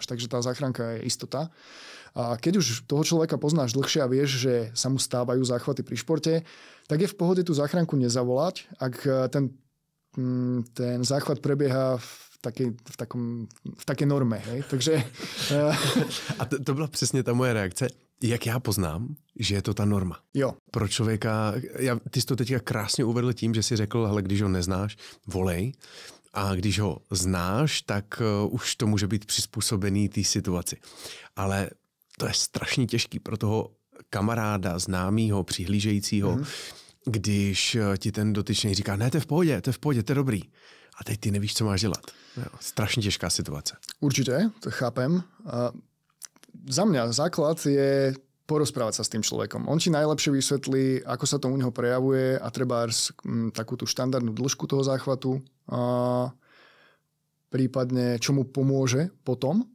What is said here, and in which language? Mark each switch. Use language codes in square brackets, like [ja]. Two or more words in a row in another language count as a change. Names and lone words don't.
[sk] Takže tá záchranka je istota. A keď už toho človeka poznáš dlhšie a vieš, že sa mu stávajú záchvaty pri športe, tak je v pohode tú záchranku nezavolať, ak ten záchvat prebieha v takej norme. Hej? Takže, [cs] A to byla přesně ta moje reakce. Jak já poznám, že je to ta norma? Jo. Pro člověka, ty jsi to teďka krásně uvedl tím, že jsi řekl, hele, když ho neznáš, volej. A když ho znáš, tak už to může být přizpůsobený té situaci. Ale to je strašně těžký pro toho kamaráda, známýho, přihlížejícího, když ti ten dotyčný říká, ne, to je v pohodě, to je dobrý. A teď ty nevíš, co máš dělat. Strašně těžká situace. [sk] Určite, to chápem. Za mňa základ je porozprávať sa s tým človekom. On ti najlepšie vysvetlí, ako sa to u neho prejavuje a trebárs takú tú štandardnú dĺžku toho záchvatu, prípadne čo mu pomôže potom.